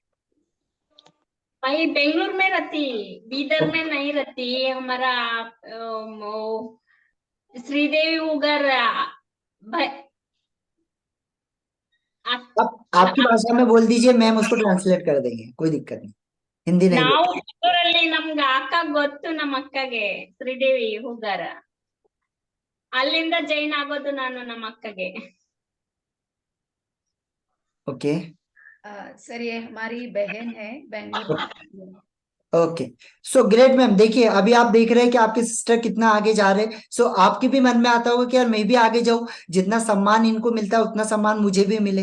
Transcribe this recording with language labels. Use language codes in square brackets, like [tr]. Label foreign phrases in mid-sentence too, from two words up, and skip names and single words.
[hi] भाई बेंगलोर में रहती, बीदर ओ- में नहीं रहती। हमारा श्रीदेवी उगर भाई आप आपकी भाषा में बोल दीजिए, मैम उसको ट्रांसलेट कर देंगे, कोई दिक्कत नहीं, हिंदी नहीं [kn] ನಾವು [hi] बोल। [kn] ಬೆಂಗಳೂರಲ್ಲಿ ನಮ್ಗ ಅಕ್ಕ ಗೊತ್ತು, ನಮ್ಮ ಅಕ್ಕಗೆ ಶ್ರೀದೇವಿ ಹೂಗಾರ. ಅಲ್ಲಿಂದ ಜೈನ್ ಆಗೋದು ನಾನು ನಮ್ಮ ಅಕ್ಕಗೆ. [hi] ओके सर ये हमारी बहन है बेंगलुरु में। [en] OK so great ma'am. [hi] देखिए अभी आप देख रहे हैं कि आपके सिस्टर कितना आगे जा रहे हैं। सो आपके भी मन में आता होगा कि यार मैं भी आगे जाऊं, जितना सम्मान इनको मिलता है उतना सम्मान मुझे भी मिले।